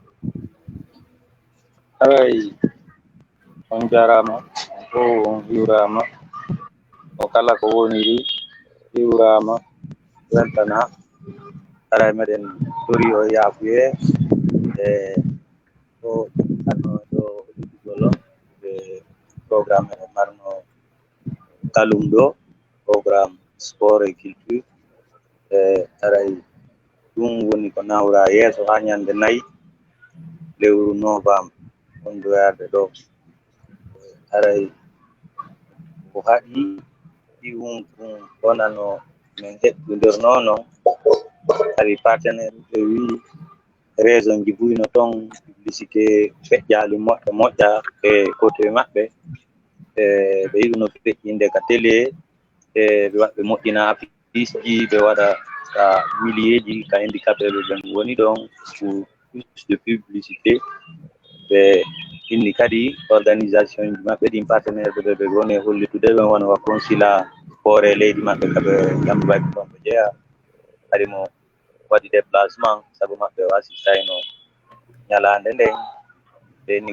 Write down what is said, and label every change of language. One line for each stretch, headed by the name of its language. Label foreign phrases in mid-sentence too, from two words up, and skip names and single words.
Fula: haray on jarama o on wiwrama o kala ko woniri wiwrama weltana haray meɗen tori o yaafuye e o anno ɗo ɗiɗigol on ɓe programme e marno kalum ɗo programme
French: sport et culture
Fula: haray ɗum woni ko nawra yeeso ha ñande 4 lewru novembre on doyarde ɗo haray ko haɗi ɗum wonano min heɓɓidirnono hari partenaire ɓe wi raison ji buyno toon publicité feƴƴali moƴƴa e côté maɓɓe ɓe yiɗuno feƴƴinde ka télé ɓe waɓe moƴƴina affiche ji ɓe waɗa ka millieji ka handicapé ɓe woni ɗon
French: pour plus de publicité
Fula: ɓe inni kadi organisation ji maɓɓe ɗin partenaire ɓe woni hollitude ɓe wona wa consulat hoore leydi maɓɓe kaɓe kamɓe waɗi ɗon ɓe jeeya kadi mo waɗi déplacement sabu maɓɓe o assistayno ñalande nden ɓeni